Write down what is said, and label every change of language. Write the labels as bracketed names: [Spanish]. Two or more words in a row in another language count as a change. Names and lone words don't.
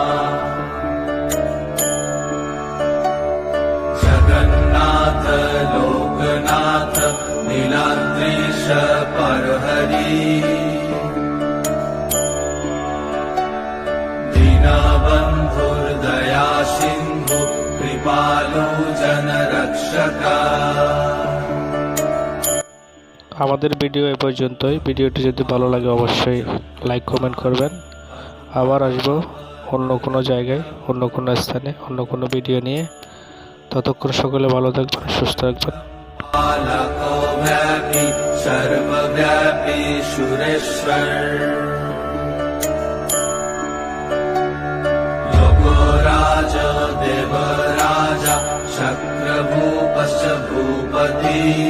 [Sanskrit] जगन्नाथ लोकनाथ नीलाद्रीश परहरि दीनबन्धुर्दया सिन्धु कृपालु जनरक्षक। [Bangla] আমাদের ভিডিও এ পর্যন্তই। ভিডিওটি যদি ভালো লাগে অবশ্যই [English] like comment [Bangla] করবেন। আবার আসবো অন্য কোনো জায়গায়, অন্য কোনো স্থানে, অন্য কোনো ভিডিও নিয়ে। ততক্ষণ সকলে ভালো থাকবেন, সুস্থ থাকবেন। [Sanskrit] व्यापी सर्वव्यापी सुरेश्वर लोकोराज देवराजा शक्रभूपश्च भूपति